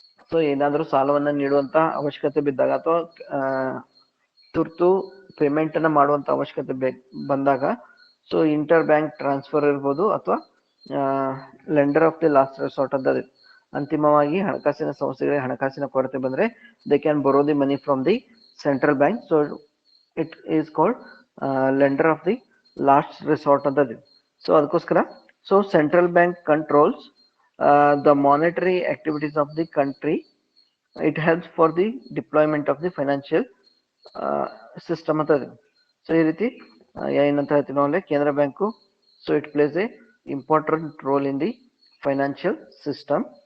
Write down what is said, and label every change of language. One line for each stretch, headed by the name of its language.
Kannada: So ಏನಾದ್ರೂ ಸಾಲವನ್ನ ನೀಡುವಂತ ಅವಶ್ಯಕತೆ ಬಿದ್ದಾಗ ಅಥವಾ ತುರ್ತು ಪೇಮೆಂಟ್ ಅನ್ನ ಮಾಡುವಂತ ಅವಶ್ಯಕತೆ ಬಂದಾಗ ಸೊ ಇಂಟರ್ ಬ್ಯಾಂಕ್ ಟ್ರಾನ್ಸ್ಫರ್ ಇರ್ಬೋದು ಅಥವಾ lender of the last resort ಅಂತ ಅಂತಿಮವಾಗಿ ಹಣಕಾಸಿನ ಸಂಸ್ಥೆಗಳಿಗೆ ಹಣಕಾಸಿನ ಕೊರತೆ ಬಂದ್ರೆ
English: They can borrow the money from the central bank. So it is called lender of the last resort
Kannada: ಅಂತ.
English: so
Kannada: ಅದಕ್ಕೋಸ್ಕರ
English: So central bank controls the monetary activities of the country. It helps for the deployment of the financial system
Kannada: ಅಂತ ಇದೆ.
English: so
Kannada: ಈ ರೀತಿ ಏನಂತ ಹೇಳ್ತೀವಿ ನಾವು ಅಂದ್ರೆ ಕೇಂದ್ರ bank
English: So it plays a important role in the financial system.